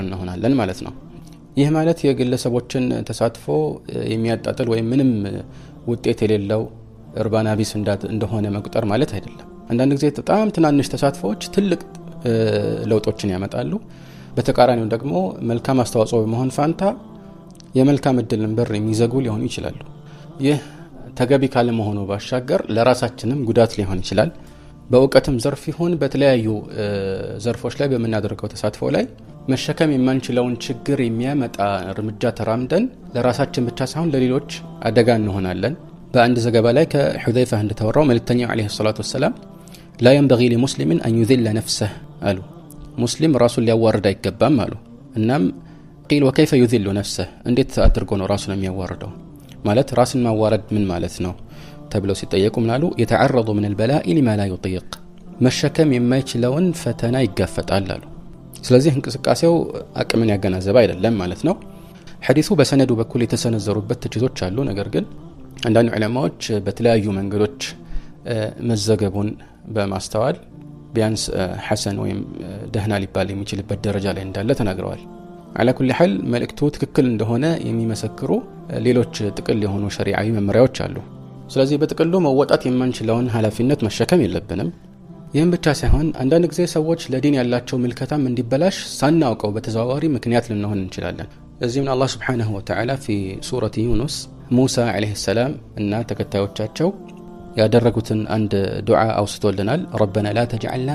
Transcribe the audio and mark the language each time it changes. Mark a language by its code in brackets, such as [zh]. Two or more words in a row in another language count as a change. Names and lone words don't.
[am] እንሆናለን ማለት ነው። ይህ ማለት የግለሰቦችን ተሳትፎ የሚያጣጥል ወይም ምንም ውጤት የሌለው እርባና ቢስ እንደሆነ መቁጠር ማለት አይደለም። አንዳንድ ጊዜ በጣም ትናንሽ ተሳትፎዎች ትልቅ ለውጦችን ያመጣሉ። በተቃራኒው ደግሞ መልካም አስተዋጽኦ በመሆን ፋንታ የመልካም እድልን በር የሚዘጉ ሊሆኑ ይችላሉ። ይህ ተገቢ ካለ መሆኑ ባሻገር ለራሳችንም ጉዳት ሊሆን ይችላል። በእውቀትም ዘርፍ ይሁን በተለያዩ ዘርፎች ላይ በመናደርገው ተሳትፎ ላይ መሸከም የማንችለውን ችግር የሚያመጣ እርምጃ ተራምደን ለራሳችን ብቻ ሳይሆን ለሌሎች አደጋ እንሆናለን። በአንድ ዘገባ ላይ ከሁዘይፋ እንደተወራው መልእክተኛው [ar] عليه الصلاة والسلام لا ينبغي لمسلم أن يذل نفسه [am] አሉ። ሙስሊም ራሱን ሊያዋርድ አይገባም አሉ። እናም [ar] قيل وكيف يذل نفسه [am] እንዴት አድርጎ ነው ራሱን የሚያዋርደው? ማለት ራስን ማዋረድ ምን ማለት ነው ተብለው ሲጠየቁ ምናሉ [ar] يتعرض من البلاء لما لا يطيق [am] መሸከም የማይችለውን ፈተና ይጋፈጣል አሉ። ስለዚህ እንቅስቃሴው አቅምን ያገናዘበ አይደለም ማለት ነው። ሐዲሱ በሰነዱ በኩል የተሰነዘሩበት ትችቶች አሉ። ነገር ግን አንዳንድ ዑለማዎች በተለያዩ መንገዶች መዘገቡን በማስተዋል ቢያንስ ሐሰን ወይም ደህና ሊባል የሚችልበት ደረጃ ላይ እንዳለ ተናግረዋል። [ar] على كل حال [am] መልእክቱ ትክክል እንደሆነ የሚመሰክሩ ሌሎች ጥቅል የሆኑ ሸሪዓዊ መመሪያዎች አሉ። ስለዚህ በጥቅሉ መወጣት የማንችለውን ኃላፊነት መሸከም የለብንም። ይህም ብቻ ሳይሆን አንዳንድ ጊዜ ሰዎች ለዲን ያላቸው ምልከታም እንዲበላሽ ሳናውቀው በተዘዋዋሪ ምክንያት ልንሆን እንችላለን። እዚህም አላህ [ar] سبحانه وتعالى في [am] ሱረቱ ዩኑስ ሙሳ [ar] عليه السلام [am] እና ተከታዮቻቸው ያደረጉትን አንድ ዱዓ አውስቶልናል። [ar] ربنا لا تجعلنا